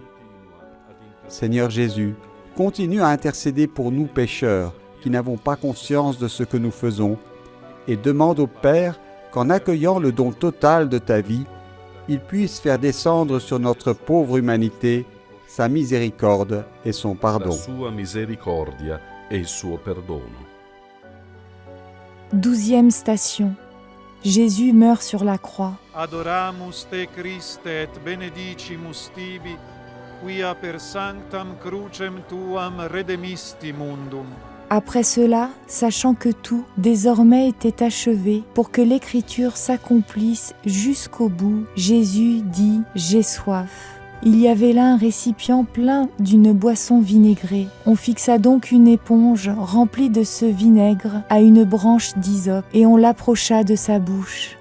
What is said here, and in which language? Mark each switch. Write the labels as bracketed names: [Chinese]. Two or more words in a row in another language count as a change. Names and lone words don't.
[French] Seigneur Jésus, continue à intercéder pour nous pécheurs qui n'avons pas conscience de ce que nous faisons et demande au Père qu'en accueillant le don total de ta vie, il puisse faire descendre sur notre pauvre humanité sa miséricorde et son [Italian] La [French] pardon. [Italian] sua misericordia e il suo perdono. [French] 12e station. Jésus meurt sur la croix. [Latin] Adoramus te Christe et benedicimus tibi, quia per sanctam crucem tuam redemisti mundum. [French] Après cela, sachant que tout désormais était achevé pour que l'écriture s'accomplisse jusqu'au bout, Jésus dit « J'ai soif ». Il y avait là un récipient plein d'une boisson vinaigrée. On fixa donc une éponge remplie de ce vinaigre à une branche d'hysope et on l'approcha de sa bouche.